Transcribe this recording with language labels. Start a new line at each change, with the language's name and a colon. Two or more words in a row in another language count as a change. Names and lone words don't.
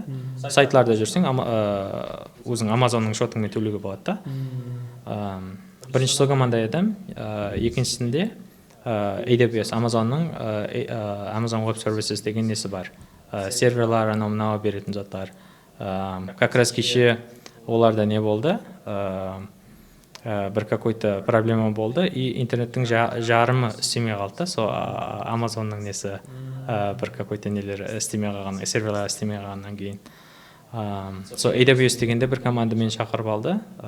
Kazakh: Сайтларда жүрсең, өзің Amazonның шотыңмен төлеуге болады да. Бірінші сол команда едім, екіншісінде AWS, Amazonның Amazon Web Services деген несі бар. Серверлар, анау беретін заттар. Как раз кеше оларда не болды, бір
Russian: какой-то проблема
Kazakh: болды, и интернеттің жарымы істемей қалды. Сол Amazonның несі бір какой-то нелер істемей қалған, серверлар істемей қалғаннан кейін. Сол AWS дегенде бір команда мен шақырып алды.